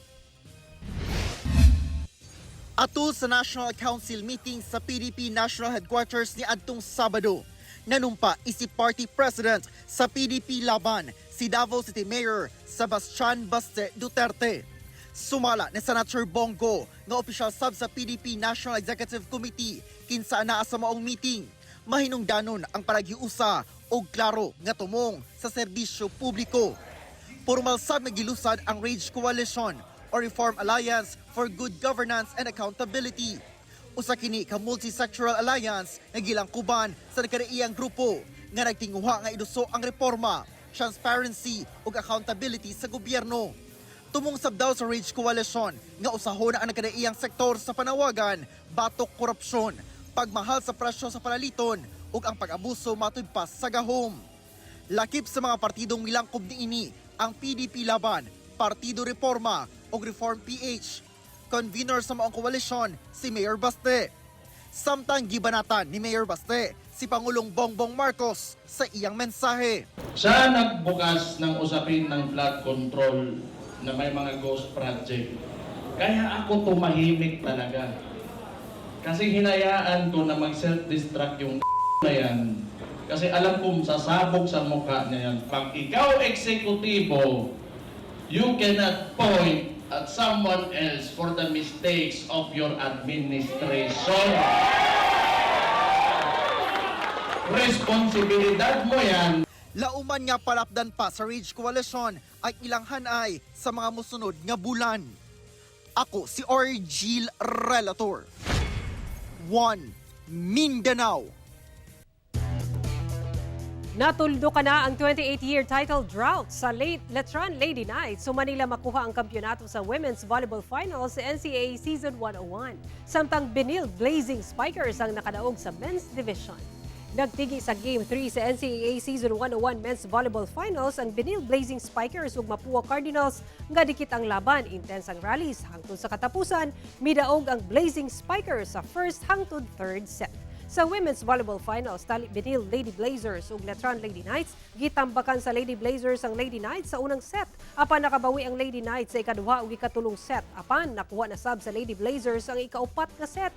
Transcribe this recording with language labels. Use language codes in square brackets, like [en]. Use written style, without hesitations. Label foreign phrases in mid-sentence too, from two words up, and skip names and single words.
[ceb] Atul sa National Council meeting sa PDP National Headquarters ni adtong Sabado, nanumpa isip party president sa PDP laban si Davao City Mayor Sebastian Baste Duterte. Sumala ni Senator Bongo nga official sub sa PDP National Executive Committee kinsa naa sa maong meeting. Mahinungdanon ang panagiusa og klaro nga tumong sa serbisyo publiko. Formal sab nga gilusad ang RAGE Coalition o Reform Alliance for Good Governance and Accountability. Usa kini ka [en] multi-sectoral alliance [ceb] nga gilangkuban sa nagkaraiyang grupo nga nagtinguha nga iduso ang reforma, transparency ug accountability sa gobyerno. Tumong sab daw sa RAGE Coalition nga usahon ang nagkaraiyang sektor sa panawagan, batok korupsyon, pagmahal sa presyo sa panaliton ug ang pag-abuso matud pa sa gahom. Lakip sa mga partidong milangkob niini ang PDP Laban, Partido Reforma ug Reform PH. Convener sa maong koalisyon si Mayor Baste. Samtang gibanatan ni Mayor Baste si Pangulong Bongbong Marcos sa iyang mensahe. [tl] Siya nagbukas ng usapin ng flood control na may mga ghost project. Kaya ako tumahimik talaga. Kasi hinayaan ko na mag-self-destruct yung na yan. Kasi alam kong sasabog sa mukha niya yan. Pag ikaw eksekutibo, [en] you cannot point at someone else for the mistakes of your administration. [tl] Responsibilidad mo yan. [ceb] Lauman nga palapdan pa sa RAGE Coalition ay ilang hanay sa mga musunod nga bulan. Ako si Orgil Relator. 1 Mindanao. Natuldo ka na ang [en] 28-year title drought [ceb] sa Letran Lady Knights. So Manila makuha ang kampyonato sa Women's Volleyball Finals sa NCAA Season 101. Samtang Benil Blazing Spikers ang nakadaog sa Men's Division. Nagtigi sa Game 3 sa NCAA Season 101 Men's Volleyball Finals ang Benil Blazing Spikers ug Mapua Cardinals nga dikit ang laban. Intense ang rallies hangtod sa katapusan, midaog ang Blazing Spikers sa first hangtod third set. Sa Women's Volleyball Finals, Benil Lady Blazers ug Letran Lady Knights, gitambakan sa Lady Blazers ang Lady Knights sa unang set. Apan nakabawi ang Lady Knights sa ikaduha ug ikatulong set. Apan nakuha na sab sa Lady Blazers ang ikaupat nga set.